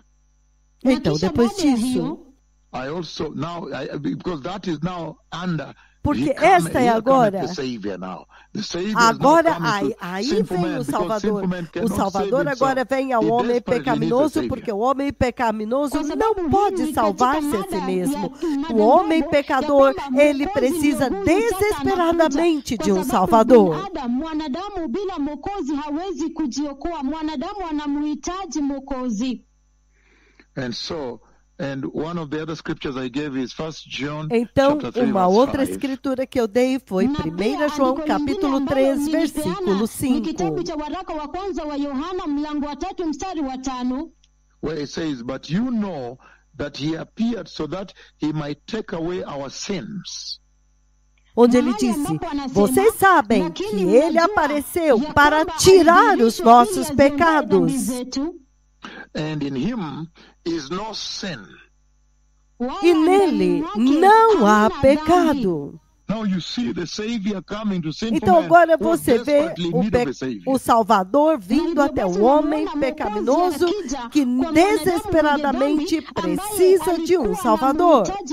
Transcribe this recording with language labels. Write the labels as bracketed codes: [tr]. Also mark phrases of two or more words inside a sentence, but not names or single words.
[pt] Então, depois disso, [en] because that is now under [pt] Porque esta é agora. Agora, aí vem o Salvador. O Salvador agora vem ao homem pecaminoso, porque o homem pecaminoso não pode salvar-se a si mesmo. O homem pecador, ele precisa desesperadamente de um Salvador. [sw] Mwanadamu bila Mwokozi hawezi kujiokoa. Mwanadamu anamhitaji Mwokozi. [pt] Então, uma outra escritura que eu dei foi 1 João capítulo 3, versículo 5. [sw] Kitabu cha waraka wa kwanza wa Yohana mlango wa 3 mstari wa 5. [en] Where it says, "But you know that he appeared so that he might take away our sins." [pt] Onde ele disse, vocês sabem que ele apareceu para tirar os nossos pecados. [en] And in him is no sin. [pt] E nele não há pecado. Então agora você vê o Salvador vindo até o homem pecaminoso que desesperadamente precisa de um Salvador.